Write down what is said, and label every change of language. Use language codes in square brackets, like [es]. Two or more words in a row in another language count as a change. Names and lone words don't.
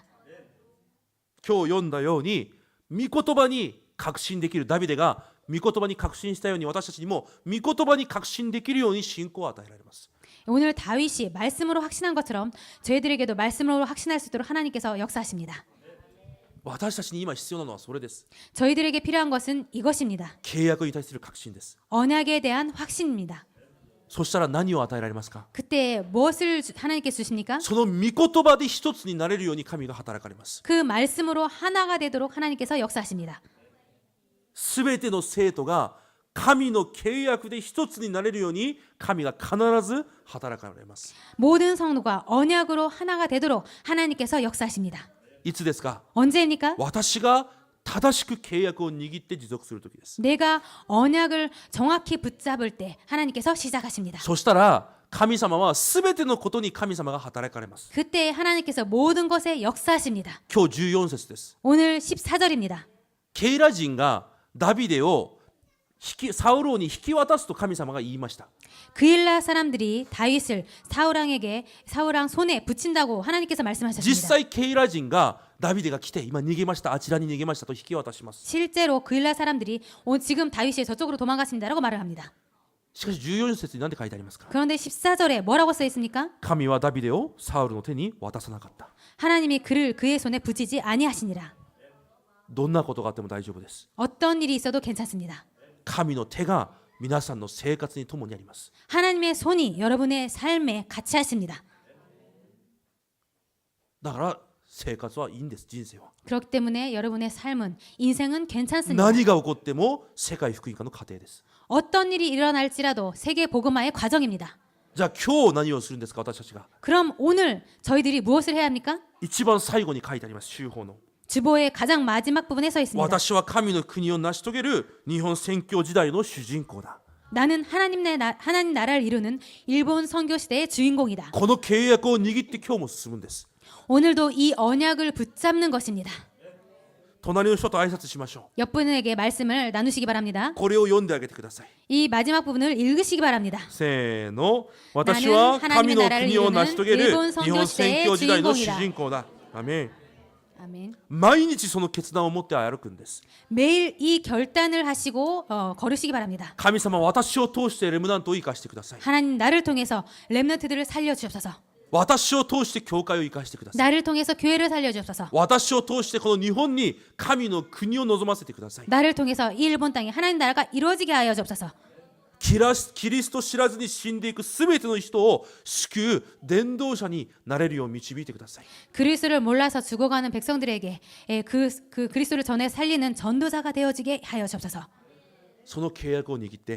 [ja] 今日読んだように御言葉に確信できるダビデが御言葉に確信したように私たちにも御言葉に確信できるように信仰を与えられます。 [ko] 오늘 다윗이 말씀으로 확신한 것처럼 저희들에게도 말씀으로 확신할 수 있도록 하나님께서 역사하십니다. [ja] 私たちに今必要なのはそれです。 [ko] 저희들에게 필요한 것은 이것입니다. [ja] 契約に対する確信です。 [ko] 언약에 대한 확신입니다. [ja] そしたら何を与えられますか？ [ko] 그때 무엇을 하나님께 주십니까? [ja] その御言葉で一つになれるように神が働かれます。 [ko] 그 말씀으로 하나가 되도록 하나님께서 역사하십니다. [ja] すべての生徒が神の契約で一つになれるように神が必ず働かれます。 [ko] 모든 성도가 언약으로 하나가 되도록 하나님께서 역사하십니다. [ja] いつですか？ [ko] 언제입니까? [ja] 私が正しく契約を握って持続するときです。 [ko] 내가 언약을 정확히 붙잡을 때 하나님께서 시작하십니다. [ja] そしたら神様はすべてのことに神様が働かれます。 [ko] 그때 하나님께서 모든 것에 역사하십니다. [ja] 今日14節です。 [ko] 오늘 14절입니다. [ja] ケイラ人がダビデをサウル王に引き渡すと神様が言いました。 [ko] 그일라 사람들이 다윗을 사울왕 손에 붙인다고 하나님께서 [ja] 実 [ko] 말씀하셨습니다. [ja] 際ケイラ人がダビデが来て今逃げましたあちらに逃げましたと引き渡します。 [ko] 실제로 그일라 사람들이 지금 다윗이 저쪽으로 도망갔습니다라고 말을 합니다. [ja] しかし14節に何て書いてありますか？ [ko] 그런데 14절에 뭐라고 써 있습니까? [ja] 神はダビデをサウルの手に渡さなかった。 [ko] 하나님이 그를 그의 손에 붙이지 아니하시니라. [ja] どんなことがあっても大丈夫です。 [ko] 어떤 일이 있어도 괜찮습니다. [ja] 神の手が皆さんの生活に共にあります。 [ko] 하나님의 손이 여러분의 삶에 같이 하십니다. [ja] だから生活はいいんです。人生は [ko] 그렇기 때문에 여러분의 삶은 인생은 괜찮습니다. [ja] 何が起こっても世界福音化の過程です。 [ko] 어떤 일이 일어날지라도 세계 복음화의 과정입니다. [ja] じゃあ今日何をするんですか？私たちが [ko] 그럼 오늘 저희들이 무엇을 해야 합니까? [ja] 一番最後に書いてあります。修法の [ko] 주보의 가장 마지막 부분에 서 있습니다. [ja] 私は神の国を成し遂げる日本宣教時代の主人公だ。 [ko] 나는 하나님 나라를 이루는 일본 선교 시대의 주인공이다. [ja] この契約を握って今日も進むんです。 [ko] 오늘도 이 언약을 붙잡는 것입니다. [ja] 隣の人と挨拶しましょ [ko] 옆분에게 말씀을 나누시기 바랍니다. [ja] う。これを読んであげてください。 [ko] 이 마지막 부분을 읽으시기 바랍니다. [ja] せーの。私は神の国を成し遂げる日本宣教時代の主人公だ。アメン。 [ko] 아멘. [ja] 毎日その決断を持って歩くんです。 [ko] 매일 이 결단을 하시고 걸으시기 바랍니다. [ja] 神様、私を通してレムナントを生かしてください。 [ko] 하나님 나를 통해서 렘넌트들을 살려 주옵소서. [ja] 私を通して教会を生かしてください。 [ko] 나를 통해서 교회를 살려 주옵소서. [ja] 私を通してこの日本に神の国を望ませてください。 [ko] 나를 통해서 이 일본 땅에 하나님 나라가 이루어지게 하여 주옵소서. [ja] キリスト知らずに死んでいくすべての人を救う伝道者になれるよう導いてください。 [ko] 그리스도를 몰라서 죽어가는 백성들에게 그 그리스도를 전해 살리는 전도자가 되어지게 하여 주옵소서. [ja] その契約を握って、